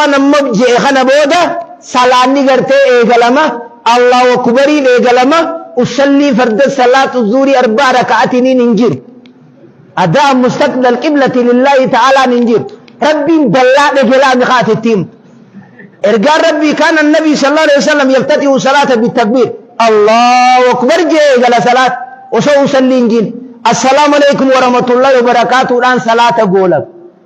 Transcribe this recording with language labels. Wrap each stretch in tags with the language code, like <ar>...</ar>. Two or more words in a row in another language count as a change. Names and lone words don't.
<om>namma je'e kana booda salaanni gartee eegalama</om> <ar>الله أكبر</ar> <om>eegalama</om> <ar>أصلي فرض صلاة الظهر</ar> <om>4 raka'atiniin hin jiru</om> <ar>أداء مستقبل القبلة لله تعالى</ar> <om>hin jiru rabbiin ballaa dhegelaa miqaatittiim ergaan rabbii kana</om> <ar>النبي صلى الله عليه وسلم يفتتح الصلاة بالتكبير الله أكبر</ar> <om>je eegala salaat osoo usallii hin jin</om> <ar>السلام عليكم ورحمة الله وبركاته</ar> <om>dhaan salaata goolab</om>